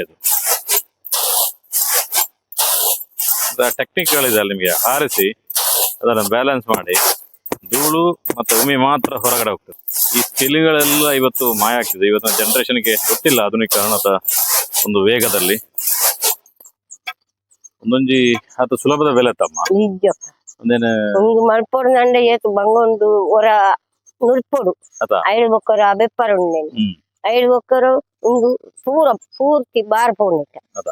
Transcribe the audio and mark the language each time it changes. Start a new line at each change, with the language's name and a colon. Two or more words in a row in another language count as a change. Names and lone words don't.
Kannada: ಇದು ಟೆಕ್ನಿಕ್ಗಳಿದೆ ಅಲ್ಲಿ ನಿಮಗೆ. ಹಾರಿಸಿ ಅದನ್ನು ಬ್ಯಾಲೆನ್ಸ್ ಮಾಡಿ ಧೂಳು ಮತ್ತು ಉಮಿ ಮಾತ್ರ ಹೊರಗಡೆ ಹೋಗ್ತದೆ. ಈ ಸ್ಕಿಲ್ಗಳೆಲ್ಲ ಇವತ್ತು ಮಾಯ ಆಗ್ತಿದೆ. ಇವತ್ತಿನ ಜನರೇಷನ್ಗೆ ಗೊತ್ತಿಲ್ಲ ಆಧುನೀಕರಣದ ಒಂದು ವೇಗದಲ್ಲಿ.
Tulu: ಒಂದೊಂಜಿ ಅದು ಸುಲಭದ ಬೆಲೆ ತಮ್ಮ ನಿಜ ಒಂದೇನು ಒಂದು ಮಲ್ಪೊಡು ನಂಡೆ ಏತು ಬಂಗೊಂಡು ಒರ ನುರ್ಪೊಡು ಅದ ಐದು ಬೊಕ್ಕರ ಬೆಪ್ಪರ ಉಂಡೆನೆ ಐದು ಬೊಕ್ಕರು ಒಂದು ಪೂರ್ತಿ ಬಾರ್ ಪೋಣಿಟ್ಟ ಅದ